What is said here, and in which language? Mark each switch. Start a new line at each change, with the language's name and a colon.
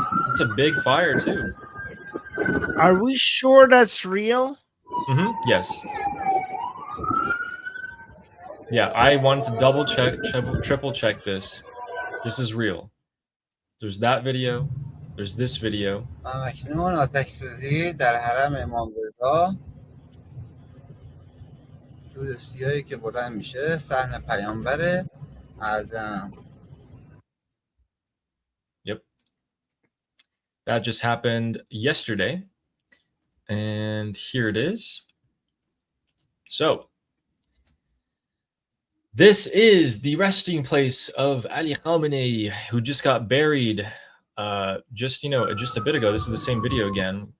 English: It's a big fire too. Are we sure that's real? Yes. Yeah, I wanted to double check, triple check this. This is real. There's that video. There's this video.
Persian: اکنون آتش سوزی در حرم امام رضا دود سیاهی که بلند میشه صحن پیامبر اعظم.
English: Yep. That just happened yesterday. And here it is. So, this is the resting place of Ali Khamenei, who just got buried just a bit ago. This is the same video again.